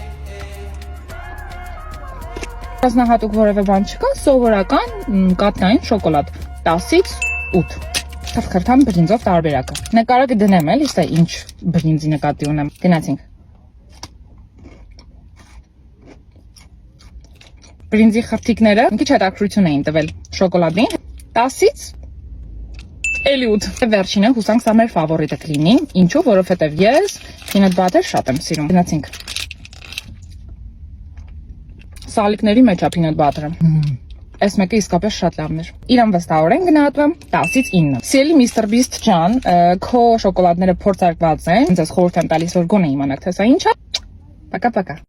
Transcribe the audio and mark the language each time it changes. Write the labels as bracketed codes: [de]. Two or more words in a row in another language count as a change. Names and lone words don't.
[hy] Ռազմահատուկ որևէ բան չկա, սովորական կաթնային շոկոլադ 10-ից 8։ Խրխրթան բրինձով տարբերակը։ Նկարը դնեմ էլի, սա ինչ բրինձի նկատի ունեմ։ Գնացինք։ Բրինձի խրթիկները մի քիչ հետաքրություն էին տվել շոկոլադին 10-ից էլի 8։ Վերջինը հուսանք սա մեր ֆավորիտը կլինի։ Ինչու, որովհետև ես [en] peanut butter [hy] շատ եմ սիրում։ Գնացինք։ Սալիկների մեջ է [en] peanut butter- [hy] ը։ Այս մեկը իսկապես շատ լավն էր։ Իրան վստահորեն գնահատվում 10-ից 9։ Սիրելի Mr. Beast ջան, քո շոկոլադները փորձարկված են։ Ձեզ խորհուրդ եմ տալիս, որ գոնե իմանաք, թե սա ինչ է։ Пока-пока։